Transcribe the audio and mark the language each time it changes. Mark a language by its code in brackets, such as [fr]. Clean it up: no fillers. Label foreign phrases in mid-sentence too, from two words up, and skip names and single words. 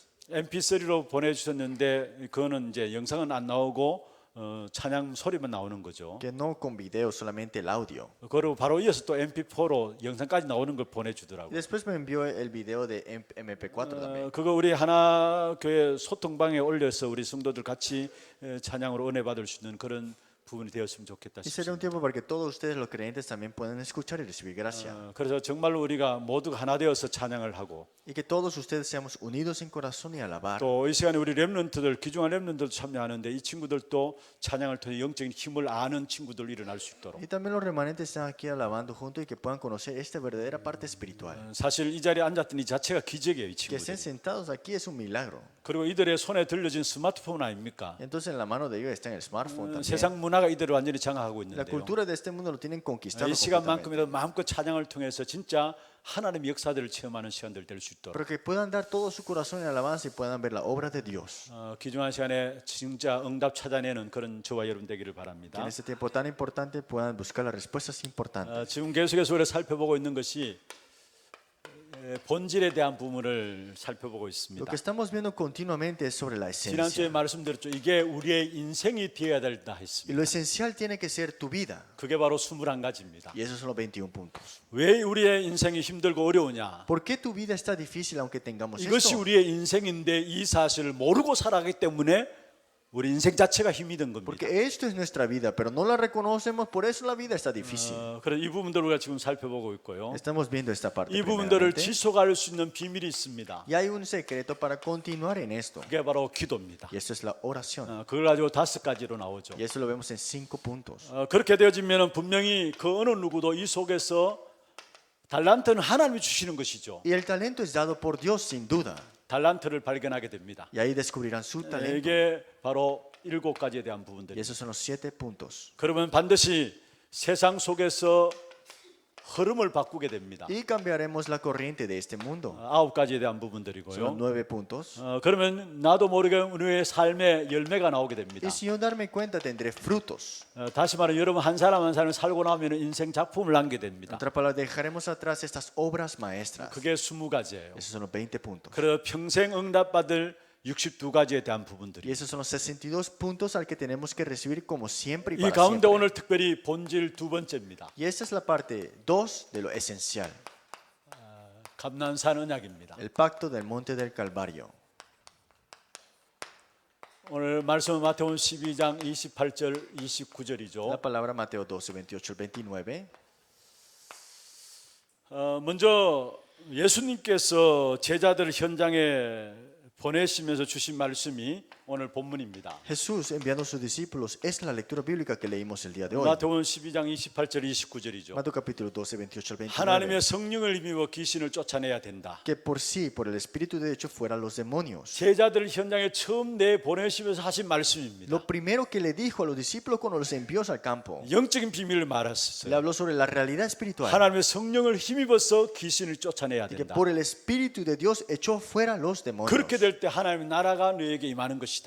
[ko] MP3로 보내주셨는데 그거는 이제 영상은 안 나오고 찬양 소리만 나오는 거죠. [es] Que no con video, solamente el audio. [ko] 그리고 바로 이어서 또 MP4로 영상까지 나오는 걸 [es] Y [ko] 보내주더라고요. [es] después me envió el video de MP4 también. [ko] 그거 우리 하나 교회 소통방에 올려서 우리 성도들 같이 찬양으로 은혜 받을 수 있는 그런 부분이 되었으면 좋겠다 [es] Y sería un [ko] 싶습니다. [es] tiempo para que todos ustedes, los creyentes, también puedan escuchar y recibir gracia. [ko] 그래서 정말로 우리가 모두가 하나 되어서 찬양을 하고 [es] Y que todos ustedes seamos unidos en corazón y alabar. [ko] 또 이 시간에 우리 렘넌트들 귀중한 렘넌트들 참여하는데 이 친구들도 찬양을 통해 영적인 힘을 아는 친구들 일어날 수 있도록 [es] Y también los remanentes están aquí alabando juntos y que puedan conocer esta verdadera parte espiritual. [ko] 사실 이 자리에 앉았던 이 자체가 기적이에요, 이 [es] Que estén [ko] 친구들. [es] sentados aquí es un milagro. [ko] 그리고 이들의 손에 들려진 스마트폰 아닙니까? [es] Y entonces en la mano de ellos está el smartphone también. [ko] 세상 문화가 이들을 완전히 장악하고 [es] La [ko] 있는데요. [es] cultura de este mundo lo tienen conquistado [ko] 이 [es] completamente. [ko] 시간만큼이라도 마음껏 찬양을 통해서 진짜 하나님의 역사들을 체험하는 시간들 될 수 있도록 [es] Pero que puedan dar todo su corazón en alabanza y puedan ver la obra de Dios. [ko] 귀중한 시간에 진짜 응답 찾아내는 그런 저와 여러분 되기를 [es] Que [ko] 바랍니다. [es] en este tiempo tan importante puedan buscar las respuestas importantes. [ko] 지금 계속해서 우리가 살펴보고 있는 것이 본질에 대한 부분을 살펴보고 [es] Lo [ko] 있습니다. [es] que estamos viendo continuamente es sobre la [ko] 지난주에 [es] esencia. [ko] 말씀드렸죠. 이게 우리의 인생이 되어야 된다 [es] Y [ko] 했습니다. [es] lo esencial tiene que ser tu vida. [ko] 그게 바로 21가지입니다. [es] Y esos son los 21 puntos. [ko] 왜 우리의 인생이 힘들고 어려우냐? [es] ¿Por qué tu vida está difícil aunque tengamos [ko] 이것이 [es] esto? [ko] 우리의 인생인데 이 사실을 모르고 살아가기 때문에 우리 인생 자체가 힘이 든 겁니다. [es] Porque esto es nuestra vida, pero no la reconocemos, por eso la vida está difícil. [ko] 그래서 이 부분들을 우리가 지금 살펴보고 있고요. [es] Estamos viendo esta parte. [ko] 이 부분들을 [es] primeramente. [ko] 지속할 수 있는 비밀이 있습니다. [es] Y hay un secreto para continuar en esto. [ko] 그게 바로 기도입니다. [es] Y eso es la oración. [ko] 그걸 가지고 5가지로 나오죠. [es] Y eso lo vemos en 5 puntos. [ko] 그렇게 되어지면 분명히 그 어느 누구도 이 속에서 달란트는 하나님이 주시는 것이죠. [es] Y el talento es dado por Dios, sin duda. [ko] 달란트를 발견하게 됩니다. [es] Y ahí descubrirán su talento. [ko] 이게 바로 7가지에 대한 [es] Y [ko] 부분들입니다. [es] esos son los 7 puntos. [ko] 그러면 반드시 세상 속에서 흐름을 바꾸게 됩니다. [es] Y cambiaremos la corriente de este mundo. [ko] 9가지에 대한 [es] Son los [ko] 부분들이고요. [es] 9 puntos. [ko] 그러면 나도 모르게 우리의 삶에 열매가 나오게 됩니다. [es] Y sin yo darme cuenta, tendré frutos. [ko] 다시 말하면 여러분 한 사람 한 사람 살고 나면 인생 작품을 남게 [es] En [ko] 됩니다. [es] otras palabras, dejaremos atrás estas obras maestras. [ko] 그게 20가지예요. [es] Esos son los 20 puntos. [ko] 그래서 평생 응답받을 62가지에 대한 [es] Y [ko] 부분들이. [es] esos son los 62 puntos al que tenemos que recibir como siempre y [ko] 이 [es] para [ko] 가운데 [es] siempre. [ko] 오늘 특별히 본질 2번째입니다. [es] Y esta es la parte 2 de lo esencial. [ko] 감난산 언약입니다. [es] El pacto del monte del Calvario. [ko] 오늘 말씀은 마태복음 12장 28절 29절이죠. [es] La palabra Mateo 12, 28 al 29. [ko] 먼저 예수님께서 제자들을 현장에 보내시면서 주신 말씀이 오늘 본문입니다. [es] Jesús enviando a sus discípulos es la lectura bíblica que leímos el día de hoy. [ko] 마태복음 12장 28절 29절이죠. [es] Mateo capítulo 12, 28 al 29. [ko] 하나님의 성령을 힘입어 귀신을 쫓아내야 된다. [es] Que por sí, por el Espíritu de hecho, fueran los demonios. [ko] 제자들을 현장에 처음 내보내시면서 하신 말씀입니다. [es] Lo primero que le dijo a los discípulos cuando los envió al campo, [ko] 영적인 비밀을 [es] le [ko] 말했어요. [es] habló sobre la realidad espiritual. [ko] 하나님의 성령을 힘입어서 귀신을 쫓아내야 [es] Y que [ko] 된다. [es] por el Espíritu de Dios echó fuera los demonios. [ko] 그렇게 될 때 하나님의 나라가 너에게 임하는 것이다.